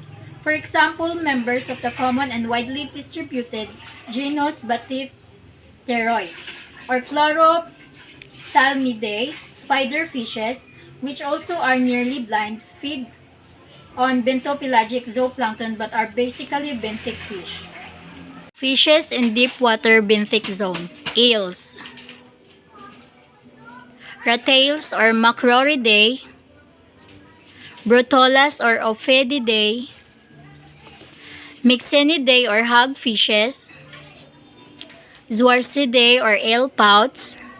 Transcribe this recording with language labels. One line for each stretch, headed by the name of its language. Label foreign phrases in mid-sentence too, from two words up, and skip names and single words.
English: For example, members of the common and widely distributed genus Bathypterois or Chlorophthalmidae spider fishes, which also are nearly blind, feed on bentopelagic zooplankton but are basically benthic fish. Fishes in deep water benthic zone. Eels, Rattails or Macroridae, Brotolas or Ophidiidae, Myxenidae or hagfishes, Zwarcidae or eelpouts,